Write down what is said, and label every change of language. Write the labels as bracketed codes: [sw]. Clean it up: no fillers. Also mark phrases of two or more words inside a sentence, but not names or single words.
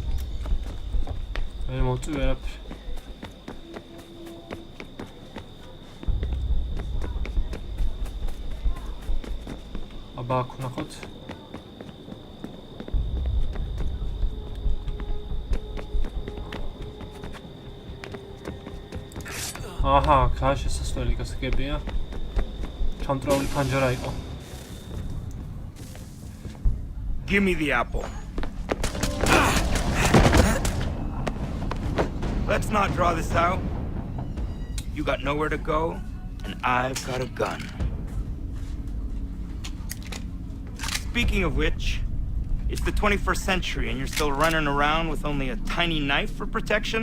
[ka] ვერ მოვწვი ვერაფერი. აბა აქ ვნახოთ. აჰა, კაშ შესასვლელი გასაგებია. ჩამტრეული ფანჯარა იყო. [en] Give me the apple. Let's not draw this out. You got nowhere to go, and I've got a gun. Speaking of which, it's the 21st century and you're still running around with only a tiny knife for protection?